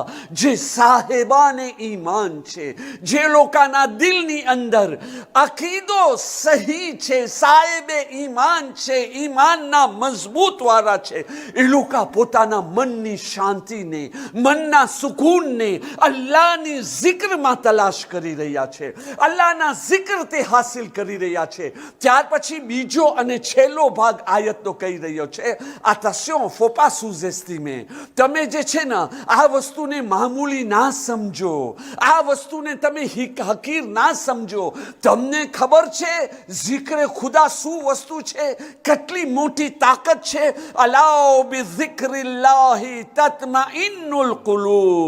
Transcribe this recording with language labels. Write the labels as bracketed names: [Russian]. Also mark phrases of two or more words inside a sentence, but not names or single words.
[Gujarati] જે સાહેબાને ઈમાન છે, જે લોકોના દિલની અંદર અકીદો સહી છે, સાહેબે ઈમાન છે, ઈમાનના મજબૂત વાળા છે, એ લોકો પોતાના મનની શાંતિને, મનના સુકૂનને અલ્લાહની જિક્રમાં તલાશ કરી રહ્યા છે. અલ્લાહના જિક્ર તે હાસિલ કરી રહ્યા છે. ત્યાર પછી બીજો અને છેલ્લો ભાગ આયતનો કહી રહ્યો છે, [French] attention, faut pas sous-estimer. [Gujarati] તમે જે છે ને આ વસ્તુને મામૂલી ના સમજો, આ વસ્તુને તમે હકીર ના સમજો. તમને ખબર છે જિક્ર ખુદા શું વસ્તુ છે, કેટલી મોટી તાકાત છે. [Arabic] ألا بذكر الله تطمئن القلوب.